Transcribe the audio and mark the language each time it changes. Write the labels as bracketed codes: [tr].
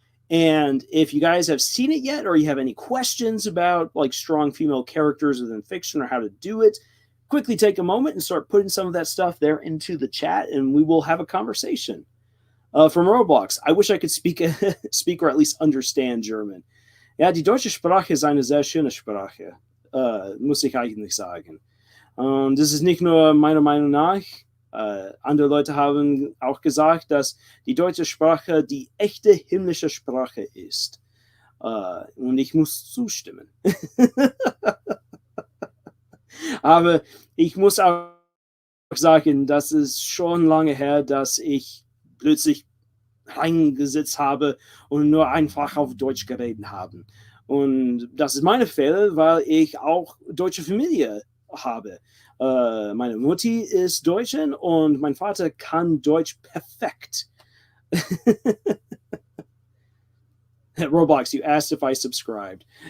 [en] And if you guys have seen it yet, or you have any questions about like strong female characters within fiction or how to do it, quickly take a moment and start putting some of that stuff there into the chat, and we will have a conversation. From Roblox, I wish I could speak or at least understand German. [de] Ja, die deutsche Sprache ist eine sehr schöne Sprache. Muss ich eigentlich sagen. Und das ist nicht nur meiner Meinung nach. Andere Leute haben auch gesagt, dass die deutsche Sprache die echte himmlische Sprache ist. Und ich muss zustimmen. Aber ich muss auch sagen, dass es schon lange her, dass ich plötzlich reingesetzt habe und nur einfach auf Deutsch geredet habe. Und das ist meine Fehler, weil ich auch deutsche Familie habe. Meine Mutti ist Deutsche und mein Vater kann Deutsch perfekt. [en] Roblox, you asked if I subscribed.